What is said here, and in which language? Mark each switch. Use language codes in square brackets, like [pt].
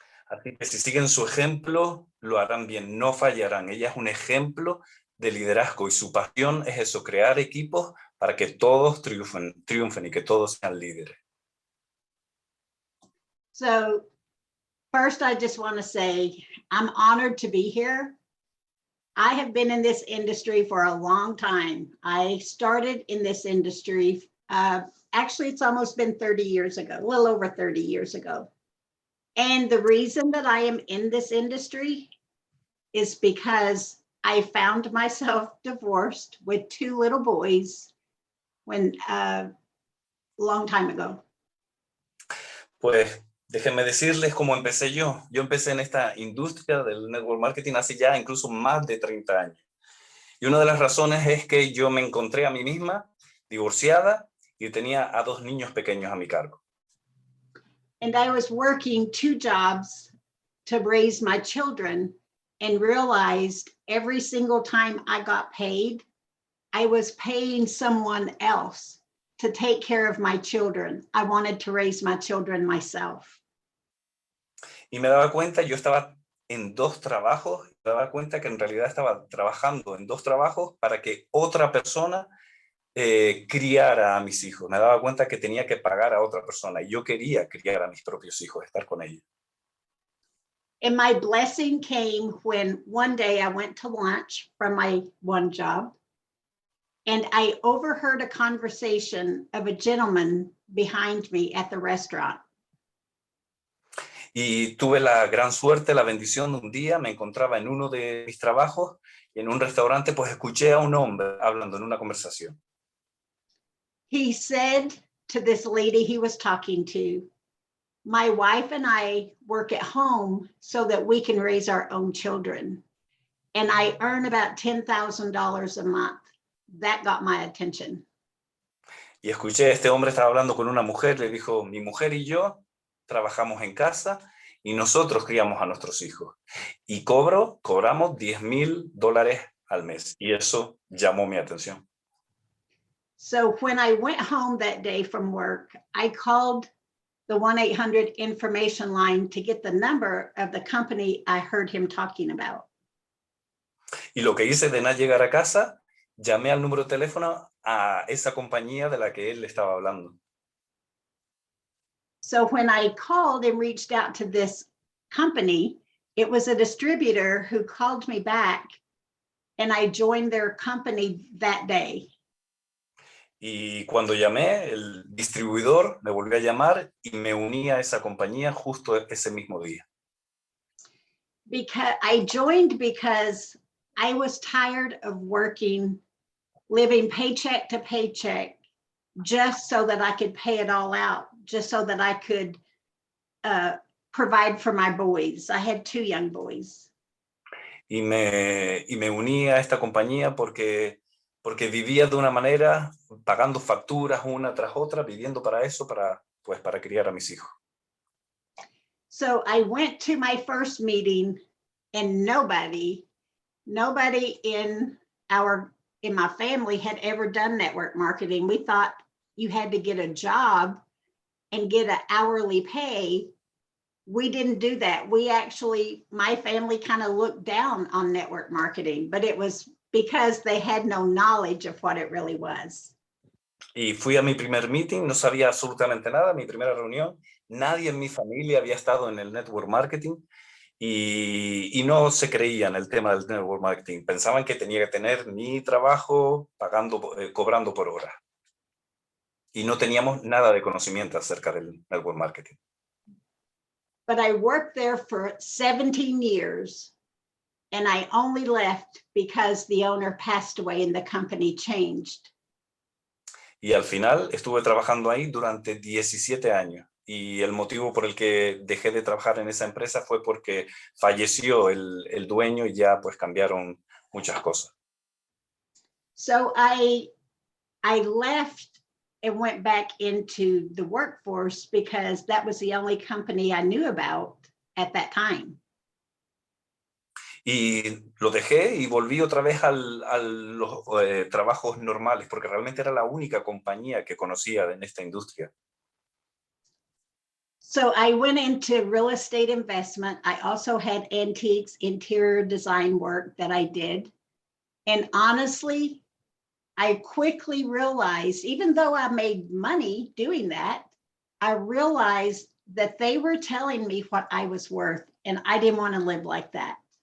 [es] Así que si siguen su ejemplo, lo harán bien, no fallarán. Ella es un ejemplo de liderazgo y su pasión es eso, crear equipos para que todos triunfen y que todos sean líderes. [en] So first, I just want to say, I'm honored to be here. I have been in this industry for a long time. I started in this industry, actually, it's almost been 30 years ago, a little over 30 years ago. And the reason that I am in this industry is because I found myself divorced with 2 little boys when a long time ago. [es] Pues déjenme decirles cómo empecé yo. Yo empecé en esta industria del network marketing hace ya incluso más de 30 años. Y una de las razones es que yo me encontré a mí misma divorciada y tenía a 2 niños pequeños a mi cargo. [en] And I was working 2 jobs to raise my children and realized every single time I got paid, I was paying someone else to take care of my children. I wanted to raise my children myself. [es] Y me daba cuenta, yo estaba en 2 trabajos, me daba cuenta que en realidad estaba trabajando en 2 trabajos para que otra persona criara a mis hijos. Me daba cuenta que tenía que pagar a otra persona y yo quería criar a mis propios hijos, estar con ellos. [en] And my blessing came when one day I went to lunch from my one job and I overheard a conversation of a gentleman behind me at the restaurant. [es] Y tuve la gran suerte, la bendición de un día, me encontraba en uno de mis trabajos y en un restaurante, pues escuché a un hombre hablando en una conversación. [en] He said to this lady he was talking to, my wife and I work at home so that we can raise our own children. And I earn about $10,000 a month. That got my attention. [es] Y escuché, este hombre estaba hablando con una mujer, le dijo, mi mujer y yo trabajamos en casa y nosotros criamos a nuestros hijos. Y cobramos $10,000 al mes. Y eso llamó mi atención. [en] So when I went home that day from work, I called the 1-800 information line to get the number of the company I heard him talking about. [es] Y lo que hice de nada llegar a casa, llamé al número de teléfono a esa compañía de la que él estaba hablando. [en] So when I called and reached out to this company, it was a distributor who called me back and I joined their company that day. [es] Y cuando llamé, el distribuidor me volvió a llamar y me uní a esa compañía justo ese mismo día. [en] Because I joined because I was tired of working, living paycheck to paycheck, just so that I could pay it all out, just so that I could provide for my boys. I had 2 young boys. [es] Y me uní a esta compañía porque vivía de una manera, pagando facturas una tras otra, viviendo para eso, para criar a mis hijos. [en] So I went to my first meeting and nobody in my family had ever done network marketing. We thought you had to get a job and get an hourly pay. We didn't do that. My family kind of looked down on network marketing, but it was because they had no knowledge of what it really was. [es] Y fui a mi primer meeting, no sabía absolutamente nada, mi primera reunión. Nadie en mi familia había estado en el network marketing y no se creía en el tema del network marketing. Pensaban que tenía que tener mi trabajo cobrando por hora. y no teníamos nada de conocimiento acerca del network marketing. [en] But I worked there for 17 years and I only left because the owner passed away and the company changed. [es] Y al final estuve trabajando ahí durante 17 años. Y el motivo por el que dejé de trabajar en esa empresa fue porque falleció el dueño y ya pues cambiaron muchas cosas. [en] So I left and went back into the workforce because that was the only company I knew about at that time. [es] Y lo dejé y volví otra vez a los trabajos normales, porque realmente era la única compañía que conocía en esta industria. [en] So I went into real estate investment. I also had antiques, interior design work that I did. And honestly, I quickly realized, even though I made money doing that, I realized that they were telling me what I was worth, and I didn't want to live like that.